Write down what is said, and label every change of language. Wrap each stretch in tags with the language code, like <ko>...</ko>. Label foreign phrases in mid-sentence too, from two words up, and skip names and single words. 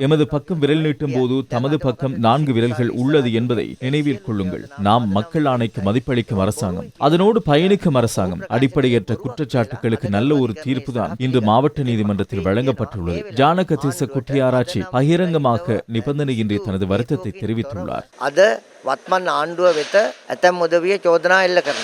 <ta>எமது பக்கம் விரல் நீட்டும் போது தமது பக்கம் 4 விரல்கள் உள்ளது என்பதை நினைவில் கொள்ளுங்கள். நாம் மக்கள் ஆணைக்கு மதிப்பளிக்கும் அரசாங்கம், அதனோடு பயணிக்கும் அரசாங்கம். அடிப்படையற்ற குற்றச்சாட்டுகளுக்கு நல்ல ஒரு தீர்ப்புதான் இன்று மாவட்ட நீதிமன்றத்தில் வழங்கப்பட்டுள்ளது. ஜானக திஸ்ஸ குட்டியாராச்சி பகிரங்கமாக நிபந்தனையின்றி தனது வருத்தத்தை தெரிவித்துள்ளார்.</ta> <si>අද වත්මන් ආණ්ඩුව වෙත ඇතැම් උදවිය චෝදනා එල්ල කරනවා.</si>